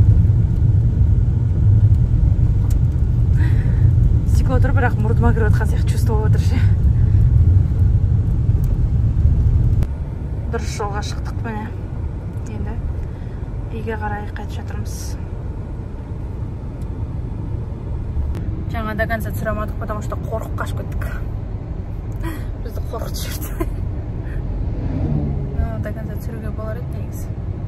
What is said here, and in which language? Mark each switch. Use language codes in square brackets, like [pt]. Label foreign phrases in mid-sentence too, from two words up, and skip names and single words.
[kk] Стекло тұр, бірақ мұрдыма кіріп отқан сияқты чувство отыр ше. Дұрыс жолға шықтық міне. Енді үйге қарай қайтып жатырмыз. Жаңа [ru] до конца [kk] түсіремадық, [ru] потому что [kk] қорқып қашып кеттік. Бізді қорқытып жүрді. [ru] До конца [kk] түсіруге болар еді негізі.